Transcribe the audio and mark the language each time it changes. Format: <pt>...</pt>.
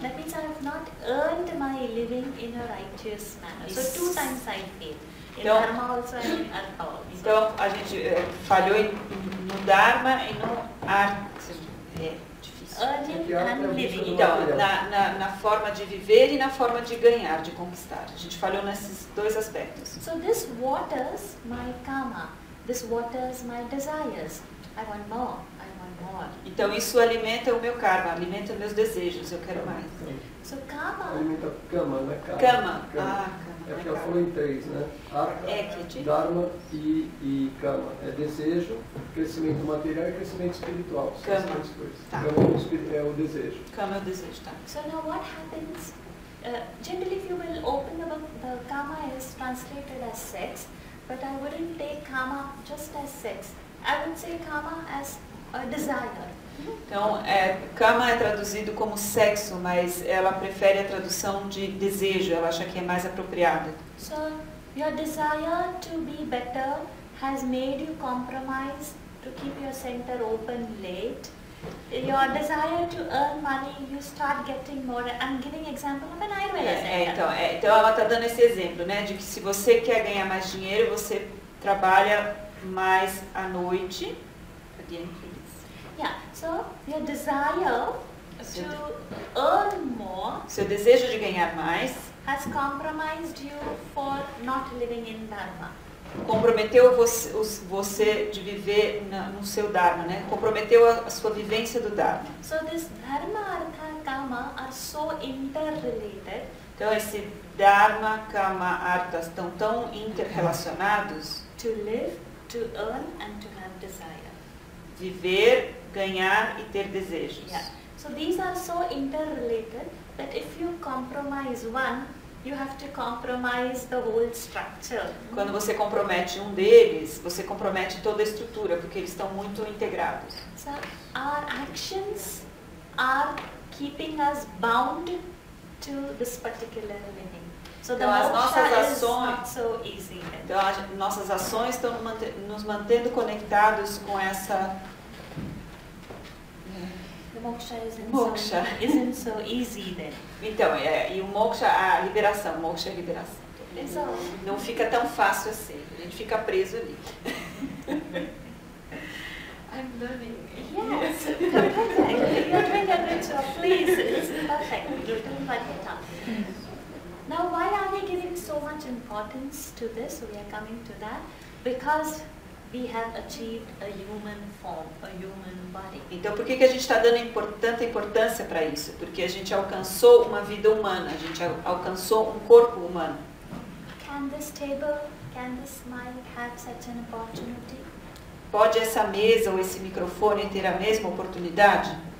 <en>That means I have not earned my living in a righteous manner. So 2 times I fail. In</en> <pt>Então,</pt> <en>dharma also and in artha also.</en> <pt>Então a gente falhou no dharma e no artha. É difícil.</pt> <en>Earning and living.</en> <pt>Então, na forma de viver e na forma de ganhar, de conquistar. A gente falhou nesses 2 aspectos.</pt> <en>So this waters my karma. This waters my desires. I want more. I want more.</en> <pt>Então isso alimenta o meu karma, alimenta meus desejos, eu quero mais.</pt> <en>So karma.</en> <pt>Alimenta cama, né? Cama. Cama. É porque ela Cama. falou em 3, né? Artha, Ekiti. Dharma e Kama. É desejo, crescimento material e crescimento espiritual. São as Kama. 3 coisas. Tá. Kama é o desejo. Kama é o desejo, tá?</pt> <en>So now what happens? Generally, if you will open the book, the karma is translated as sex, but I wouldn't take karma just as sex. I would say karma as a desire.</en> <pt>Então, kama é traduzido como sexo, mas ela prefere a tradução de desejo, ela acha que é mais apropriada.</pt> <en>So your desire to be better has made you compromise to keep your center open late. Your desire to earn money, you start getting more. I'm giving example of an Ayurveda center.</en> <pt>Então ela está dando esse exemplo, né, de que se você quer ganhar mais dinheiro, você trabalha mais à noite.</pt> <en>Again, please. Yeah, so your desire to earn more</en> <pt>Seu desejo de ganhar mais</pt> <en>has compromised you for not living in dharma.</en> <pt>comprometeu você de viver no seu dharma, né? Comprometeu a sua vivência do dharma.</pt> <en>So this dharma, artha, kama are so interrelated.</en> <pt>Então esse dharma, kama, artha estão tão interrelacionados.</pt> <en>To live, to earn and to have desire.</en> <pt>Viver, ganhar e ter desejos.</pt> <en>Yeah. So these are so interrelated that if you compromise one, you have to compromise the whole structure.</en> <pt>Quando você compromete um deles, você compromete toda a estrutura, porque eles estão muito integrados.</pt> <en>So our actions are keeping us bound to this particular living. So the</en> <pt>Então, as</pt> <en>moksha</en> <pt>nossas</pt> <en>is not</en> <pt>ações-</pt> <en>so easy then.</en> <pt>Então, nossas ações estão nos mantendo conectados com essa</pt> <en>The moksha isn't,</en> <pt>Moksha.</pt> <en>So, isn't so easy then.</en> <pt>Então, e o moksha, a liberação, moksha é a liberação.</pt> <en>So,</en> <pt>Não fica tão fácil assim, a gente fica preso ali.</pt> <en>I'm learning. Yes, perfect. You're doing a great job. Please, this is perfect. You're doing quite well. Now, why are we giving so much importance to this? We are coming to that. Because we have achieved a human form, a human body.</en> <pt>Então, por que a gente está dando tanta importância para isso? Porque a gente alcançou uma vida humana, a gente alcançou um corpo humano.</pt> <en>Can this table, can this mic have such an opportunity?</en> <pt>Pode essa mesa ou esse microfone ter a mesma oportunidade?</pt>